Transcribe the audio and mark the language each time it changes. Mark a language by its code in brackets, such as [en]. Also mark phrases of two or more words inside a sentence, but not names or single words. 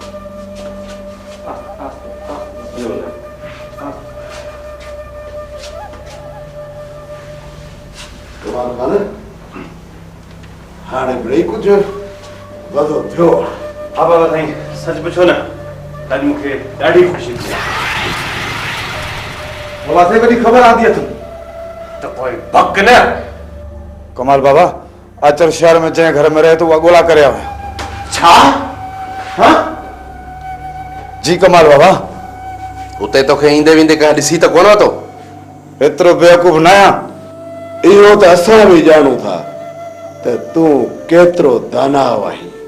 [sd] हाणे मिड़ई कुझु वधो थियो हा बाबा साईं सच पुछो न अॼु मूंखे ॾाढी ख़ुशी थी मुलासे कॾहिं ख़बर आंदी अथमि त पोइ भक न कमाल बाबा अचर शहर में जंहिं घर में रहे तो उहा ॻोल्हा करे आया छा हाँ जी कमाल बाबा उते तोखे ईंदे वेंदे कंहिं ॾिसी त कोन वरितो एतिरो बेवकूफ़ न आहियां इहो त असां बि ॼाणूं था त तूं केतिरो दानाव आहीं